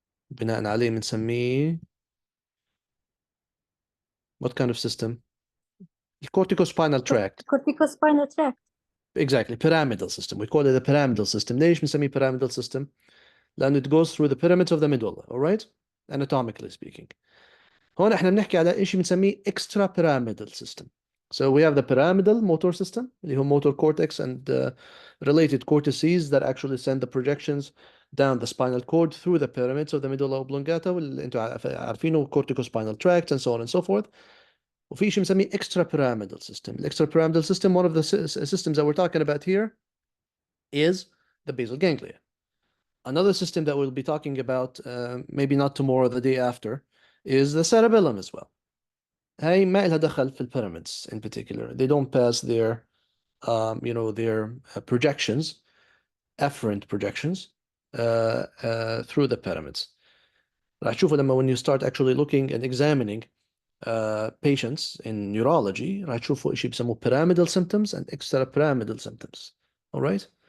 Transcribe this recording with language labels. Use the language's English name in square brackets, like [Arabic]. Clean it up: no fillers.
[Arabic] بناء عليه بنسميه [English] what kind of system? The corticospinal tract. Corticospinal tract. Exactly, pyramidal system. We call it a pyramidal system. [Arabic] ليش بنسميه [English] pyramidal system؟ لأنه it goes through the pyramids of the medulla, all right? Anatomically speaking. [Arabic] هون احنا بنحكي على شيء بنسميه extra pyramidal system. [English] So we have the pyramidal motor system [Arabic] اللي هو [English] motor cortex and related cortices that actually send the projections down the spinal cord through the pyramids of the medulla oblongata [Arabic] واللي انتم عارفينه [English] corticospinal tract and so on and so forth. [Arabic] وفي شيء بنسميه [English] extra pyramidal system. The extra pyramidal system, one of the systems that we're talking about here is the basal ganglia. Another system that we'll be talking about, maybe not tomorrow, the day after, is the cerebellum as well. [Arabic] هاي ما إلها دخل في pyramids in particular. [English] They don't pass their, their projections, afferent projections, through the pyramids. [Arabic] راح تشوفوا لما [English] when you start actually looking and examining patients in neurology [Arabic] راح تشوفوا شيء بيسموه [English] pyramidal symptoms and extrapyramidal symptoms. All right?